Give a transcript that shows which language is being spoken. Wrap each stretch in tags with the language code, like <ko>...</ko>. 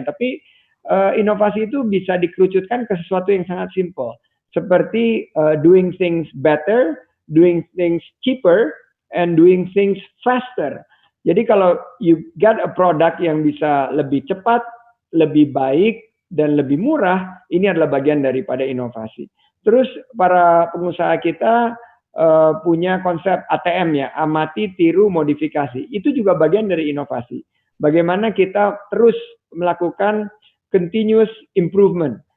<id>Tapi inovasi itu bisa dikerucutkan ke sesuatu yang sangat simple. Seperti</id> <en>doing things better, doing things cheaper, and doing things faster.</en> <id>Jadi kalau</id> <en>you get a product</en> <id>yang bisa lebih cepat, lebih baik, dan lebih murah, ini adalah bagian daripada inovasi. Terus para pengusaha kita punya konsep ATM ya, amati, tiru, modifikasi. Itu juga bagian dari inovasi. Bagaimana kita terus melakukan continuous improvement.</id>